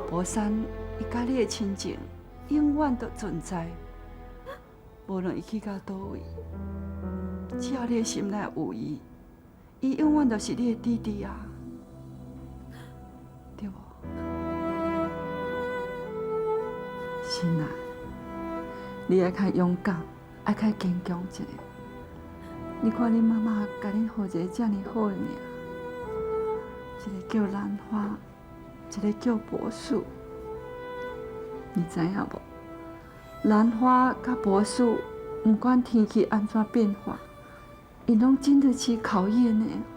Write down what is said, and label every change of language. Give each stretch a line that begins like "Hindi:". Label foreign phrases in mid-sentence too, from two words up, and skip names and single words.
Min Nan Chinese: 博山，伊甲你的亲情永远都存在，无论伊去到倒位，只要你的心内有伊，伊永远都是你的弟弟啊，对无？心啊，你爱较勇敢，爱较坚强一点。你看恁妈妈甲恁好一个这么好的名，一个叫兰花，一个叫柏树。你知影无？兰花甲柏树，不管天气安怎变化，伊拢经得起考验呢。